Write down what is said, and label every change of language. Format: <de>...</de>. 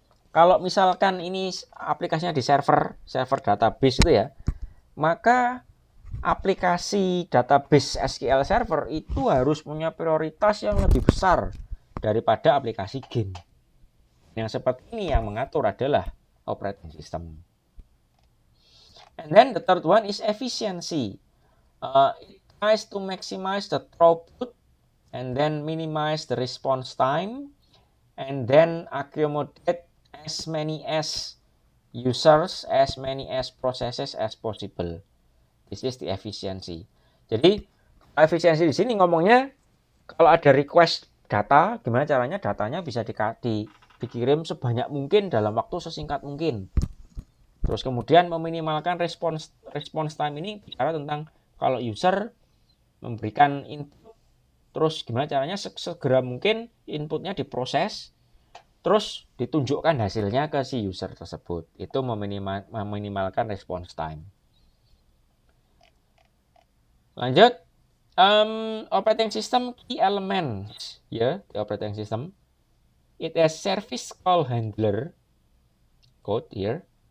<id>Kalau misalkan ini aplikasinya di server database itu ya, maka aplikasi database SQL Server itu harus punya prioritas yang lebih besar daripada aplikasi game. Yang seperti ini yang mengatur adalah operating system.</id> <en>And then the third one is efficiency. It tries to maximize the throughput and then minimize the response time and then accommodate as many as users, as many as processes as possible. This is the efficiency.</en> <id>Jadi efisiensi di sini ngomongnya kalau ada request data, gimana caranya datanya bisa dikirim sebanyak mungkin dalam waktu sesingkat mungkin. Terus kemudian meminimalkan response time ini bicara tentang kalau user memberikan input, terus gimana caranya segera mungkin inputnya diproses, terus ditunjukkan hasilnya ke si user tersebut. Itu meminimalkan response time.</id> <en>Lanjut, operating system key elements, ya, the operating system. It has service call handler, code here.</en>